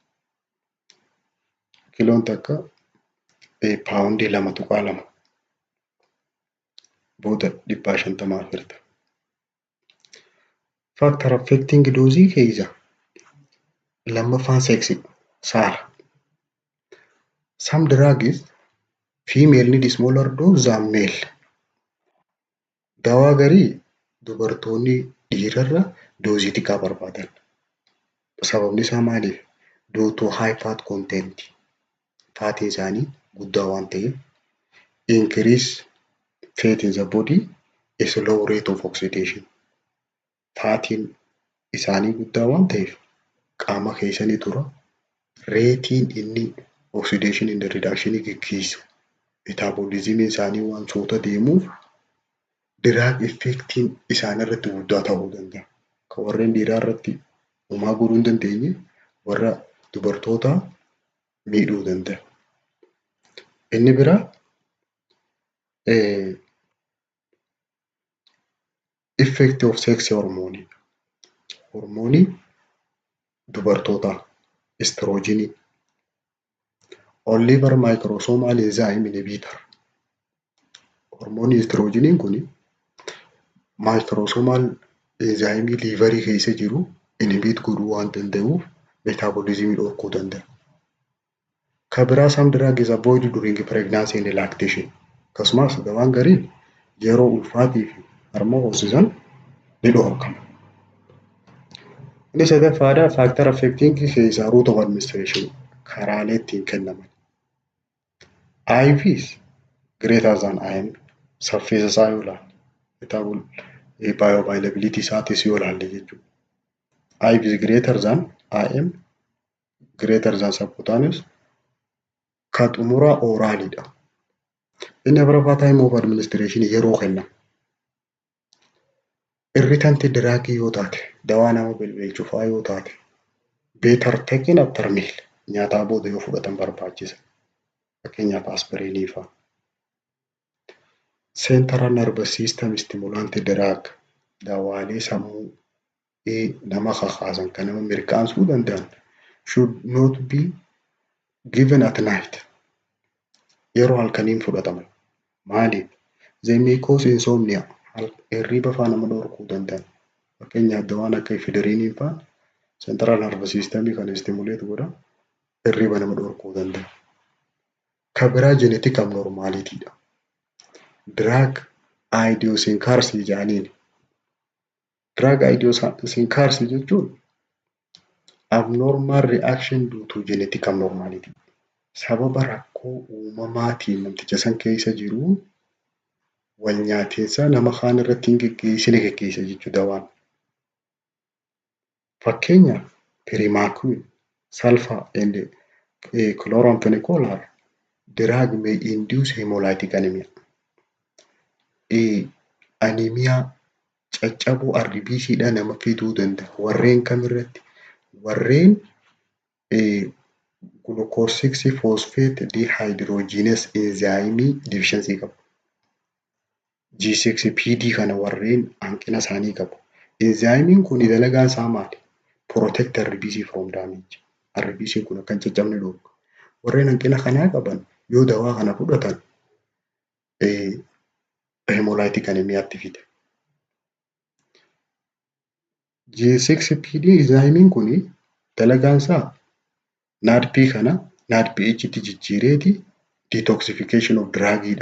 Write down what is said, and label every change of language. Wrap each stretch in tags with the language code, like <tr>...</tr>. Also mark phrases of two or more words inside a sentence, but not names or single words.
<om>Kiiloon takka paawundii 2.2 booda 150 firta.</om> <en>Factor affecting dose</en> <om>keessa lammaffaan seksi saala.</om> <en>Some drugs female need smaller dose than male.</en> <om>Dawaa garii dubartoonni dhiirarra doozii xiqqaa barbaadan. Sababni isaa maaliif?</om> <en>Due to high fat content.</en> <om>Faatiin isaanii guddaa waan ta'eef</om> <en>increase fat in the body is low rate of oxidation.</en> <om>Faatiin isaanii guddaa waan ta'eef qaama keessanii tura. Reetiin inni</om> <en>oxidation in the reduction</en> <om>geggeessu metaboolizimiin isaanii waan soota deemuuf</om> <en>drug effectiin</en> <om>isaanirratti guddaa ta'uu danda'a. Kan warreen dhiiraa irratti homaa godhuu hin dandeenye warra dubartootaa miidhuu danda'a. Inni biraa</om> <en>effect of sex hormone.</en> <om>Hormoonii dubartootaa estrogenii.</om> <en>Oliver microsomal enzyme inhibitor.</en> <om>Hormoonii estrogeniin kun</om> <en>microsomal enzyme</en> <om>liverii keessa jiru inhibit godhuu waan danda'uuf metaboolizimii dhorkuu danda'a.</om> <en>Kabiraa some drug is avoided during pregnancy and lactation.</en> <om>Akkasumas dawaan gariin yeroo ulfaatii fi harma hoosisan ni dhorkama. Inni sadaffaadhaa</om> <en>factor affecting</en> <om>keessaa</om> <en>route of administration</en> <om>karaalee ittiin kennaman.</om> <en>IVs greater than IM</en> <om>saffisa isaa yoo ilaalle bioavailability isaatis yoo ilaalle jechuudha.</om> <en>IVs greater than IM greater than subcutaneous</en> <om>ka xumuraa oraalidha. Inni afuraffaa</om> <en>time of administration</en> <om>yeroo kennamu.</om> <en>Irritant drug</en> <om>yoo taate dawaa nama bilbilchufaa yoo taate</om> <en>better taken after meal</en> <om>nyaataa booda yoo fudhatan barbaachisa. Fakkeenyaaf aspiriinii fa'a.</om> <en>Central nervous system stimulant drug</en> <om>dawaalee sammuu nama kakaasan kan nama mirqaansuu danda'an</om> <en>should not be given at night.</en> <om>Yeroo halkaniin fudhataman. Maaliif?</om> <en>They may cause insomnia.</en> <om>Hirriba fa'aa nama dhorkuu danda'an. Fakkeenyaaf dawaan akka ifediriinii fa'aa</om> <en>central nervous system</en> <om>kan stimulate godha. Hirriba nama dhorkuu danda'a. Kan biraa</om> <en>genetic abnormality</en> <om>dha.</om> <en>Drug idiosyncrasy jedhaniin. Drug idiosyncrasy jechuun abnormal reaction due to genetic abnormality.</en> <om>Sababa rakkoo uumamaatiin namticha san keessa jiru wal nyaatinsa nama kaan irratti hin geggeessine jechuudha dawaan. Fakkeenyaaf Primaquine,</om> <en>sulfur and chloramphenicol drug may induce hemolytic anemia.</en> <om>Anemia caccabuu RBCdha nama fiduu danda'a. Warreen kamirratti?</om> <en>Warreen glucose 6 phosphate dehydrogenase enzyme deficiency qabu.</en> <om>G6PD kana warreen hanqina isaanii qabu. Enzymiin kun dalagaan isaa maali?</om> <en>Protect RBC from damage.</en> <om>RBC kun akka hin caccabne dhorka. Warreen hanqina kanaa qaban yoo dawaa kana fudhatan</om> <en>hemolytic anemiaatti</en> <om>fida. G6PD enzymiin kun dalagaan isaa NADP kana NADPH tti jijjiireeti</om> <en>detoxification of drugidha.</en>